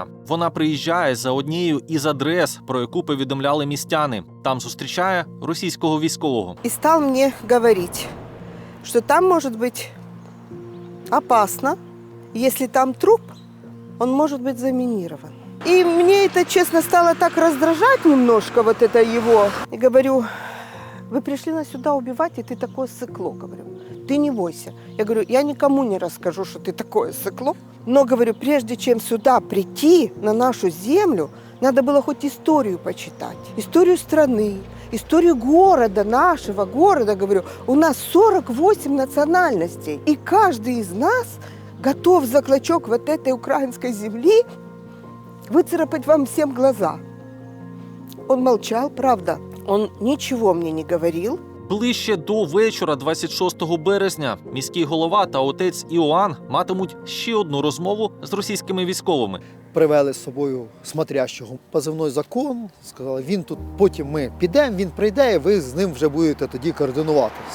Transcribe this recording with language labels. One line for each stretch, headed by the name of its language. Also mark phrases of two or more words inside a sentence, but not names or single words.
Ukrainian: Вона приїжджає за однією із адрес, про яку повідомляли містяни. Там зустрічає російського військового. І став мені говорити, що там може бути опасно, якщо там труп, він може бути замінірован.
Russian: И мне это, честно, стало так раздражать немножко, вот это его. И говорю, вы пришли нас сюда убивать, и ты такое сыкло, говорю. Ты не бойся. Я говорю, я никому не расскажу, что ты такое сыкло. Но, говорю, прежде чем сюда прийти, на нашу землю, надо было хоть историю почитать. Историю страны, историю города, нашего города, говорю. У нас 48 национальностей. И каждый из нас готов за клочок вот этой украинской земли выцарапать вам всем глаза. Он молчал, правда. Он ничего мне не говорил.
Ukrainian: Ближче до вечора 26 березня міський голова та отець Іоанн матимуть ще одну розмову з російськими військовими. привели з собою смотрящого. Позивний закон, сказали, він тут, потім ми підемо, він прийде, і ви з ним вже будете тоді координувати все.